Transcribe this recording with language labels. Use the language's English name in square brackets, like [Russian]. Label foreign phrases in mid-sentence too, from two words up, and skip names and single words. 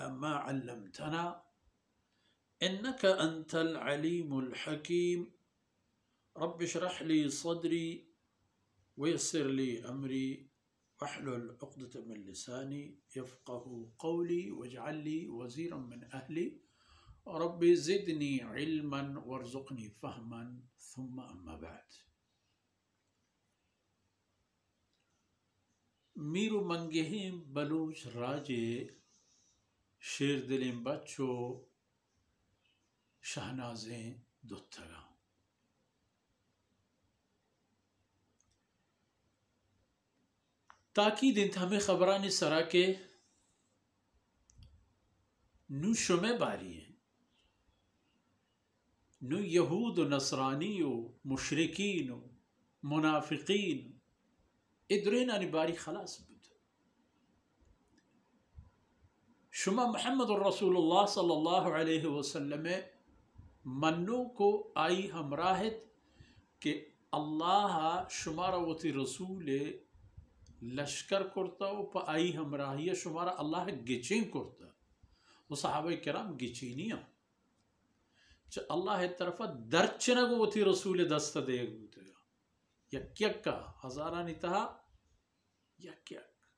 [Arabic] ما علمتنا إنك أنت العليم الحكيم رب اشرح لي صدري ويسر لي أمري واحلل عقدة من لساني يفقه قولي واجعل لي وزيرا من أهلي رب زدني علما وارزقني فهما ثم أما بعد۔ [Baluchi] میرو منگہیم بلوچ راجے شیر دلیم بچو شہنازیں دوتگا تاکید انت ہمیں خبرانی سرا کے نو شمع باری ہیں، نو یہود و نصرانی و مشرکین و منافقین ادرین آنی باری خلاص بود شما [Arabic] محمد الرسول اللہ صلی اللہ علیہ وسلم [Baluchi] منو کو آئی ہمراہت کہ اللہ شمارا وتی رسول لشکر کرتا و پا آئی ہمراہی شمارا اللہ گچین کرتا و صحابہ کرام گچینیاں چا اللہ طرفا درچنگو وتی رسول دست دے گوتا یک یک کا ہزارانی تہا یک یک